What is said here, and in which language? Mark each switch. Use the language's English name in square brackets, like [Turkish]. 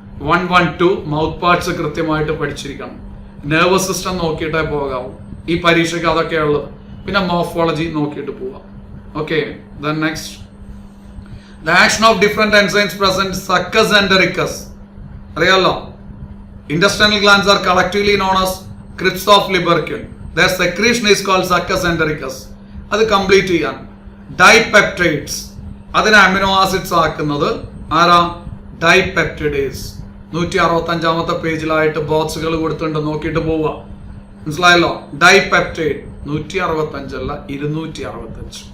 [Malayalam] 112 mouth parts കൃത്യമായിട്ട് പഠിച്ചിരിക്കണം. Nervous system നോക്കിയിട്ടേ പോകാവൂ. ഈ പരീക്ഷയ്ക്ക് അതൊക്കെയാണ് ഉള്ളത്. പിന്നെ മോർഫോളജി നോക്കിയിട്ട് പോവാം. [English] Okay, then next. The action of different enzymes present succus and റിക്കസ്. [Malayalam] അറിയാലോ, [English] intestinal glands are collectively known as crypts of Libercule. Their secretion is called succus entericus. [Malayalam] അത് കംപ്ലീറ്റ് ചെയ്യാൻ ഡൈപെപ്റ്റൈഡ്സ്, അതിനെ അമിനോ ആസിഡ്സ് ആക്കുന്നത് ആരാ? ഡൈപെപ്റ്റിഡേസ്. 165 പേജിലായിട്ട് ബോക്സുകൾ കൊടുത്തിട്ടുണ്ട്, നോക്കിയിട്ട് പോവുക. മനസ്സിലായല്ലോ? ഡൈപെപ്റ്റൈഡ് 165 അല്ല 265.